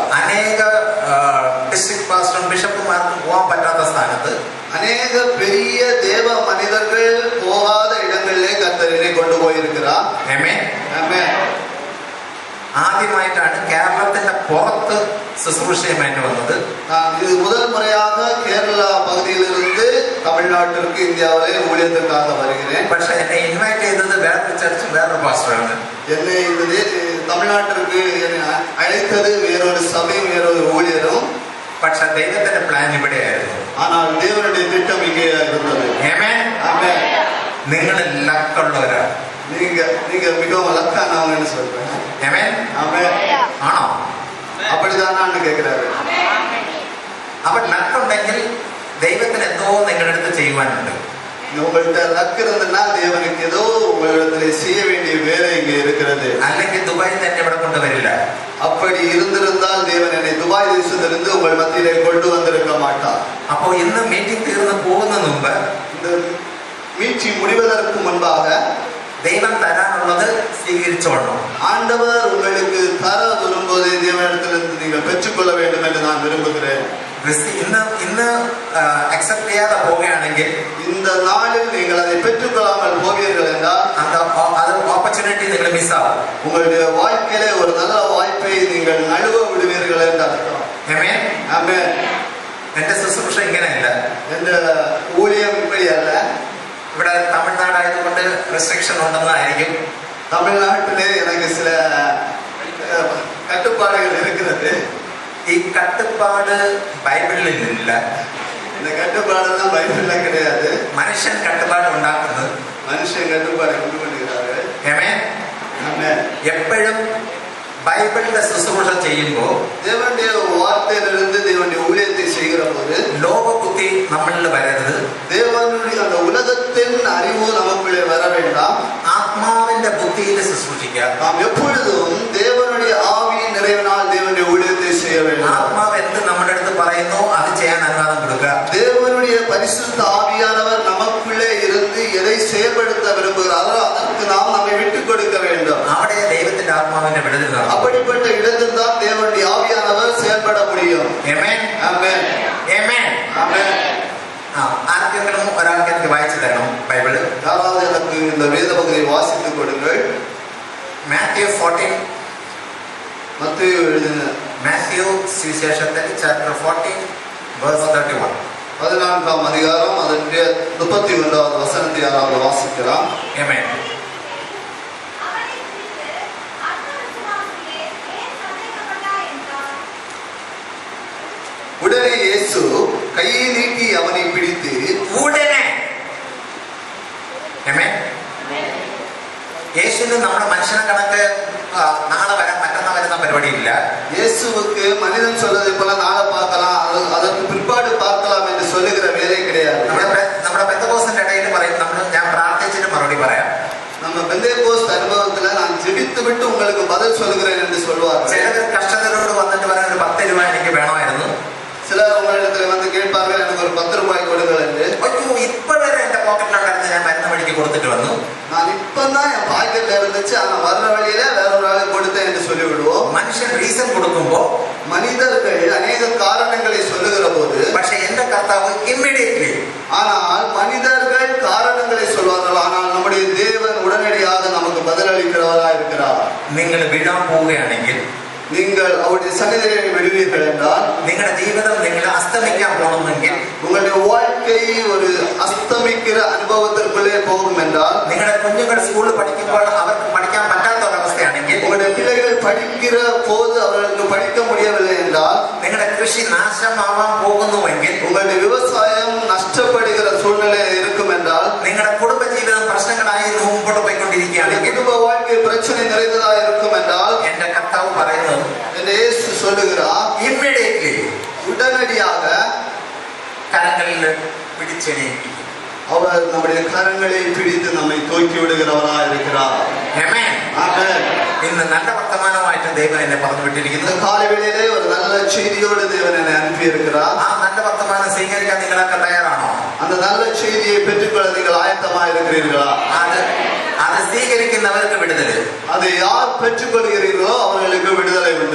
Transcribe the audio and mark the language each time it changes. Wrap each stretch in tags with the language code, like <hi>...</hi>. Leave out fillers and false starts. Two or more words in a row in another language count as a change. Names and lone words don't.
<ml>അനേക ഡിസ്ട്രിക്ട് പാസ്റ്ററും ബിഷപ്പുമാർക്കും പോകാൻ പറ്റാത്ത സ്ഥാനത്ത്</ml> <ta>அநேக பெரிய தேவ மனிதர்கள் போகாத இடங்களிலே கர்த்தரை கொண்டு போயிருக்கிறார்.</ta> <ml>ആമേൻ.</ml> <ta>ஆமென்.</ta> <ml>ആദ്യമായിട്ടാണ് കേരളത്തിന്റെ പുറത്ത് ശുശ്രൂഷയുമായിട്ട് വന്നത്.</ml> <ta>இது முதல் முறையாக கேரளா பகுதியிலிருந்து தமிழ்நாட்டிற்கு இந்தியாவிலே ஊழியத்திற்காக வருகிறேன்.</ta> <ml>പക്ഷെ എന്നെ ഇൻവൈറ്റ് ചെയ്തത് വേറൊരു ചർച്ചും വേറൊരു പാസ്റ്ററാണ്.</ml> <ta>என்னை இந்த தமிழ்நாட்டிற்கு என்னை அழைத்தது வேறொரு சபையும் வேறொரு ஊழியரும்.</ta> <ml>പക്ഷെ ദൈവത്തിന്റെ പ്ലാൻ ഇവിടെയായിരുന്നു.</ml> <ta>ஆனால் தேவனுடைய திட்டம் இங்கே இருந்தது.</ta> <ml>ആമേൻ.</ml> <ta>ஆமென்.</ta> <ml>നിങ്ങൾ ലക്കുള്ളവരാണ്.</ml> <ta>நீங்க மிகவும் லக்கானவங்கன்னு சொல்றேன்.</ta> <ml>ആമേൻ.</ml> <ta>ஆமென்.</ta> <ml>ആണോ?</ml> <ta>அப்படிதான் நான் கேட்கிறாரு.</ta> <ml>അപ്പൊ ലക്കുണ്ടെങ്കിൽ ദൈവത്തിന് എന്തോ നിങ്ങളുടെ അടുത്ത് ചെയ്യുവാനുണ്ട്.</ml> <ta>உங்கள்கிட்ட லக் இருந்ததுன்னா தேவனுக்கு ஏதோ உங்களிடத்துல செய்ய வேண்டிய வேலை இங்க இருக்கிறது.</ta> <ml>അല്ലെങ്കിൽ ദുബായിൽ തന്നെ ഇവിടെ കൊണ്ടുവരില്ല.</ml> <ta>அப்படி இருந்திருந்தால் தேவன் என்னை துபாய் தேசத்திலிருந்து உங்கள் மத்தியிலே கொண்டு வந்திருக்க மாட்டார்.</ta> <ml>അപ്പോൾ ഇന്ന് മീറ്റിംഗ് തീർന്നു പോകുന്നതിന് മുമ്പ്,</ml> <ta>இந்த மீட்டிங் முடிவதற்கு முன்பாக</ta> <ml>ദൈവം തരാനുള്ളത് സ്വീകരിച്ചോളണം.</ml> <ta>ஆண்டவர் உங்களுக்கு தர விரும்புவதை தேவனிடத்திலிருந்து நீங்கள் பெற்றுக்கொள்ள வேண்டும் என்று நான் விரும்புகிறேன்.</ta> <ml>ഇന്ന് അക്സെപ്റ്റ് ചെയ്യാതെ പോവുകയാണെങ്കിൽ,</ml> <ta>இந்த நாளில் நீங்கள் அதை பெற்றுக்கொள்ளாமல் போவீர்கள் என்றால்</ta> <ml>അത് ഓപ്പർച്യൂണിറ്റി നിങ്ങൾ മിസ്സാവും.</ml> <ta>உங்களுடைய வாழ்க்கையிலே ஒரு நல்ல வாய்ப்பை நீங்கள் நழுவ விடுவீர்கள் என்று அர்த்தம்.</ta> <ml>ആമേൻ.</ml> <ta>ஆமென்.</ta> <ml>എന്റെ ശുശ്രൂഷ ഇങ്ങനെയല്ല.</ml> <ta>என்ற ஊழியம் இப்படி அல்ல.</ta> <ml>ഇവിടെ തമിഴ്നാടായതുകൊണ്ട് റെസ്ട്രിക്ഷൻ ഉണ്ടെന്നായിരിക്കും.</ml> <ta>தமிழ்நாட்டிலே எனக்கு சில கட்டுப்பாடுகள் இருக்கிறது.</ta> <ml>ഈ കട്ടുപാട് ബൈബിളിൽ ഇല്ല.</ml> <ta>இந்த கட்டுப்பாடெல்லாம் பைபிள்ல கிடையாது.</ta> <ml>മനുഷ്യൻ കട്ടുപാട് ഉണ്ടാക്കുന്നത്.</ml> <ta>மனுஷன் கட்டுப்பாடு கொண்டு வருகிறார்கள்.</ta> <ml>ആമേൻ.</ml> <ta>ஆமென்.</ta> <ml>എപ്പോഴും ബൈബിളിന്റെ ശുശ്രൂഷ ചെയ്യുമ്പോൾ</ml> <ta>தேவனுடைய வார்த்தையிலிருந்து தேவனுடைய ஊழியத்தை செய்கிற போது</ta> <ml>ലോക ബുദ്ധി നമ്മളിൽ വരരുത്.</ml> <ta>தேவனுடைய அந்த உலகத்தின் அறிவு நமக்குள்ளே வர வேண்டாம்.</ta> <ml>ആത്മാവിന്റെ ബുദ്ധിയിൽ ശുശ്രൂഷിക്കുക.</ml> <ta>நாம் எப்பொழுதும் தேவனுடைய ஆவியின் நிறைவினால் தேவனுடைய ஊழியத்தை செய்ய வேண்டும்.</ta> <ml>ആത്മാവ് എന്ത് നമ്മുടെ അടുത്ത് പറയുന്നു അത് ചെയ്യാൻ അനുവാദം കൊടുക്കുക.</ml> <ta>தேவனுடைய பரிசுத்த ஆவியானவர் நமக்குள்ளே இருந்து எதை செயல்படுத்த விரும்புகிறாரோ அதற்கு நாம் நம்மை விட்டுக் கொடுக்க வேண்டும்.</ta> <ml>അവിടെ ദൈവത്തിന്റെ ആത്മാവിന്റെ വിടുതൽ നടക്കും.</ml> <ta>அப்படிப்பட்ட இடத்தில் தான் தேவனுடைய ஆவியானவர் செயல்பட முடியும்.</ta> <ml>ആമേൻ.</ml> <ta>ஆமென்.</ta> <ml>ആമേൻ.</ml> <ta>ஆமென்.</ta> <ml>ആർക്കെങ്കിലും ഒരാൾക്ക് എനിക്ക് വായിച്ചു തരണം ബൈബിള്.</ml> <ta>யாராவது எனக்கு இந்த வேத பகுதியை வாசித்துக் கொடுங்கள்.</ta> <ml>മാത്യു 14,</ml> <ta>மத்தேயு எழுதின</ta> <ml>മാത്യു സുവിശേഷത്തിൽ ചാപ്റ്റർ 14 verse 31.</ml> <ta>14ஆம் அதிகாரம் அதனுடைய 31வது வசனத்தை யாராவது வாசிக்கலாம்.</ta> <ml>ആമേൻ.</ml> <ta>உடனே இயேசு கையை நீட்டி அவனை பிடித்து</ta> <ml>ഉടനെ. ആമേൻ. യേശുവിന് നമ്മുടെ മനുഷ്യനെ കണക്ക് നാളെ വരാം മറ്റന്നാൾ വരുന്ന പരിപാടിയില്ല.</ml> <ta>இயேசுவுக்கு மனிதன் சொல்வதை போல நாளை பார்க்கலாம், அதற்கு பிற்பாடு பார்க்கலாம் என்று சொல்லுகிற வேலை கிடையாது.</ta> <ml>നമ്മുടെ പെന്തക്കോസ്തിന്റെ ഇടയിൽ പറയും, ഞാൻ പ്രാർത്ഥിച്ചിട്ട് മറുപടി പറയാം.</ml> <ta>நம்ம பெந்தேகோஸ்து அனுபவத்துல நான் ஜெபித்து விட்டு உங்களுக்கு பதில் சொல்லுகிறேன் என்று சொல்வார்கள்.</ta> <ml>ചിലർ കഷ്ടതയോട് വന്നിട്ട് പറയാൻ ഒരു 10 രൂപ എനിക്ക് വേണമായിരുന്നു.</ml> <ta>சிலர் உங்களிடத்துல வந்து கேட்பார்கள், எனக்கு ஒரு 10 ரூபாய் கொடுங்கள் என்று.</ta> <ml>അയ്യോ ഇപ്പൊ വരെ എന്റെ പോക്കറ്റിലുണ്ടായിരുന്നു, ഞാൻ മരുന്ന് വഴിക്ക് കൊടുത്തിട്ട് വന്നു.</ml> <ta>நான் இப்பதான் என் பாக்கெட்ல இருந்துச்சு, ஆனா வர்ற வழியில வேற ஒரு ஆளு கொடுத்தேன் என்று சொல்லி விடுவோம்.</ta> <ml>മനുഷ്യൻ റീസൺ കൊടുക്കുമ്പോ</ml> <ta>மனிதர்கள் அநேக காரணங்களை சொல்லுகிற போது,</ta> <ml>പക്ഷെ എന്റെ കർത്താവ് ഇമ്മീഡിയറ്റ്ലി,</ml> <ta>ஆனால் மனிதர்கள் காரணங்களை சொல்வார்கள், ஆனால் நம்முடைய தேவன் உடனடியாக நமக்கு பதிலளிக்கிறவராக இருக்கிறார்.</ta> <ml>നിങ്ങൾ വീഴാൻ പോവുകയാണെങ്കിൽ,</ml> <ta>நீங்கள் அவருடைய சன்னிதியை விடுவீர்கள் என்றால்,</ta> <ml>നിങ്ങളുടെ ജീവിതം നിങ്ങൾ അസ്തമിക്കാൻ പോകണമെങ്കിൽ,</ml> <ta>உங்களுடைய வாழ்க்கை ஒரு அஸ்தமிக்கிற அனுபவத்திற்குள்ளே போகும் என்றால்,</ta> <ml>നിങ്ങളുടെ കുഞ്ഞുങ്ങൾ സ്കൂളിൽ പഠിക്കുമ്പോൾ അവർക്ക് പഠിക്കാൻ പറ്റാത്ത ഒരവസ്ഥയാണെങ്കിൽ,</ml> <ta>உங்களுடைய பிள்ளைகள் படிக்கிற போது அவர்களுக்கு படிக்க முடியவில்லை என்றால்,</ta> <ml>നിങ്ങളുടെ കൃഷി നാശമാവാൻ പോകുന്നുവെങ്കിൽ,</ml> <ta>உங்களுடைய விவசாயம் நஷ்டப்படுகிற சூழ்நிலையில் இருக்கும் என்றால்,</ta> <ml>നിങ്ങളുടെ കുടുംബജീവിതം പ്രശ്നങ്ങളായി മുമ്പോട്ട് പോയിക്കൊണ്ടിരിക്കുകയാണെങ്കിൽ,</ml> <ta>குடும்ப வாழ்க்கை பிரச்சனை நிறைந்ததாக இருக்கும் என்றால்,</ta> <ml>എന്റെ കർത്താവ് പറയുന്നത്</ml> <ta>என்று இயேசு சொல்லுகிறார்,</ta> <ml>ഇമ്മീഡിയറ്റ്ലി</ml> <ta>உடனடியாக</ta> <ml>കരങ്ങളിൽ പിടിച്ചെണീക്കും.</ml> <ta>அவர் நம்முடைய கரங்களை பிடித்து நம்மை தூக்கி விடுகிறவராக இருக்கிறார்.</ta> <ml>ആമേൻ.</ml> <ta>ஆமென்.</ta> <ml>ഇന്ന് നല്ല വർത്തമാനമായിട്ട് ദൈവം എന്നെ പറഞ്ഞു</ml> <ta>இந்த</ta> <ml>വിട്ടിരിക്കുന്നു.</ml> <ta>காலைவேளையிலே ஒரு நல்ல செய்தியோடு தேவன் என்னை அனுப்பி இருக்கிறார்.</ta> <ml>ആ നല്ല വർത്തമാനം സ്വീകരിക്കാൻ നിങ്ങളൊക്കെ തയ്യാറാണോ?</ml> <ta>அந்த நல்ல செய்தியை பெற்றுக்கொள்ள நீங்கள் ஆயத்தமாக இருக்கிறீர்களா?</ta> <ml>അത് സ്വീകരിക്കുന്നവർക്ക് വിടുതല്.</ml> <ta>அதை யார் பெற்றுக்கொள்கிறீர்களோ அவர்களுக்கு விடுதலை உண்டு.</ta>